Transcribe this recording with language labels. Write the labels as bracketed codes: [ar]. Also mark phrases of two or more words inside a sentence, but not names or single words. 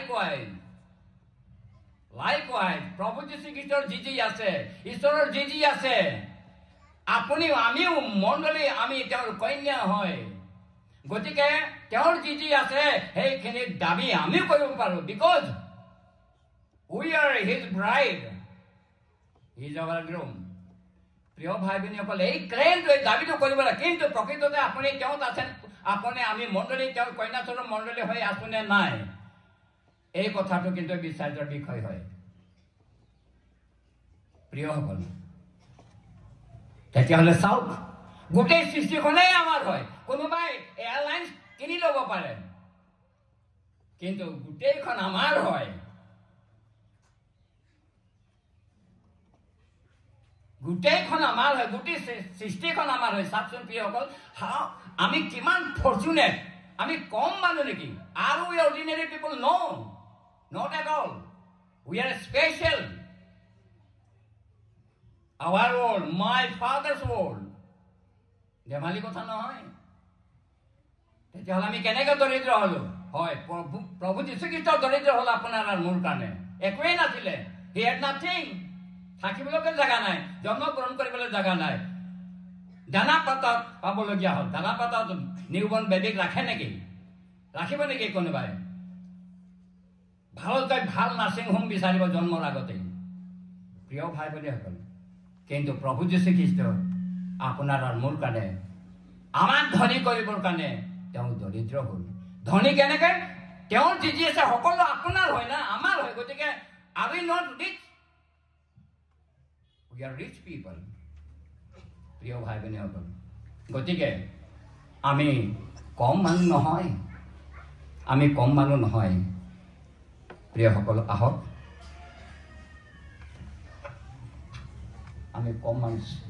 [as] লাইকৱাইজ প্ৰভু যীশুখ্ৰীষ্টৰ যি আছে, ঈশ্বৰৰ যি আছে, আপুনিও আমিও মণ্ডলী, আমি তেওঁৰ কন্যা হয়, গতিকে তেওঁৰ যি আছে সেইখিনিৰ দাবী আমিও কৰিব পাৰো, [en] বিকজ we are his bride, he is our groom। [as] প্ৰিয় ভাই ভনীসকল, এই ক্লেইমটো, এই দাবীটো কৰিব লাগে, কিন্তু প্ৰকৃততে আপুনি তেওঁত আছেন, আপুনি আমি মণ্ডলী, তেওঁৰ কন্যাস্বৰূপ মণ্ডলী হৈ আছোনে নাই, এই কথাটো কিন্তু বিচাৰ্যৰ বিষয় হয়। প্ৰিয়সকল, তেতিয়াহ'লে চাওক, গোটেই সৃষ্টিখনেই আমাৰ হয়। কোনোবাই এয়াৰলাইন্স কিনি ল'ব পাৰে, কিন্তু গোটেইখন আমাৰ হয়। গোটেইখন আমাৰ হয়, গোটেই সৃষ্টিখন আমাৰ হয়। চাওকচোন প্ৰিয়সকল, আমি কিমান ফৰ্চুনেট, আমি কম মানুহ নেকি? [en] Are we ordinary people? No, not at all. We are special. Our world, my father's world, [as] ধেমালি কথা নহয়। তেতিয়াহ'লে আমি কেনেকৈ দৰিদ্ৰ হলো? হয়, প্ৰভু যীশুখ্ৰীষ্ট দৰিদ্ৰ হ'ল আপোনাৰ আৰু মোৰ কাৰণে, একোৱেই নাছিলে। [en] He had nothing, [as] থাকিবলৈকে জেগা নাই, জন্মগ্ৰহণ কৰিবলৈ জেগা নাই, দানা পাতত পাবলগীয়া হ'ল। দানা পাতত [en] newborn baby [as] ৰাখে নেকি? ৰাখিব নেকি কোনোবাই? ভালকৈ ভাল [en] nursing home [as] বিচাৰিব জন্মৰ আগতেই। প্ৰিয় ভাই ভনীসকল, কিন্তু প্ৰভু যীশুখ্ৰীষ্ট আপোনাৰ আৰু মোৰ কাৰণে, আমাক ধনী কৰিবৰ কাৰণে তেওঁ দৰিদ্ৰ হ'ল। ধনী কেনেকে? তেওঁৰ যি আছে সকলো আপোনাৰ হয় না, আমাৰ হয়। [en] গতিকে are we not rich? We are rich people, [as] প্ৰিয় ভাই ভনীসকল। গতিকে আমি কম মানুহ নহয়, আমি কম মানুহ নহয়। প্ৰিয়সকল, আহক আমি কম মানুহ।